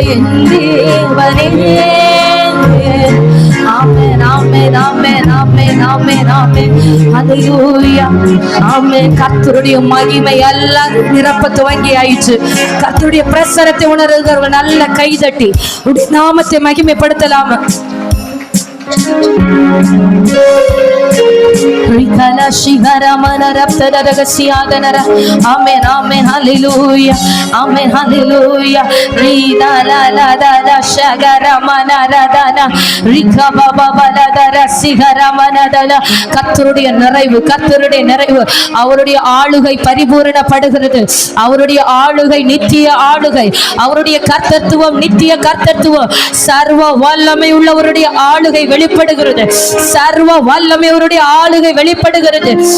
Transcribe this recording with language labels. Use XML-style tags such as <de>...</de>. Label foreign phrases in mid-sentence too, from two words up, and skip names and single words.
<ta>என் தேவனே ஆமென் ஆமென் ஆமென் ஆமென் ஆமென் ஆமென் ஆமென் ஹல்லேலூயா ஆமென். கர்த்தருடைய மகிமை எல்லாம் நிரப்ப துவங்கி ஆயிற்று. கர்த்தருடைய பிரசரத்தை உணர்கிறவர்கள் நல்ல கைதட்டி நாமத்தை மகிமைப்படுத்தலாம். Rikala shigara mana raptada ragasiyadanara. Amen amen hallelujah amen hallelujah. Rida la la la la shagara mana radana rika baba bala dara sigara mana dana. கர்த்தருடைய நிறைவு அவருடைய ஆளுகை பரிபூரணப்படுகிறது. அவருடைய ஆளுகை நித்திய ஆளுகை. அவருடைய கர்த்தத்துவம் நித்திய கர்த்தத்துவம். சர்வ வல்லமை உள்ளவருடைய ஆளுகை வெளிப்படுகிறது. சர்வ வல்லமை அவருடைய ஆளுகை வெளிப்படுகிறது.</ta>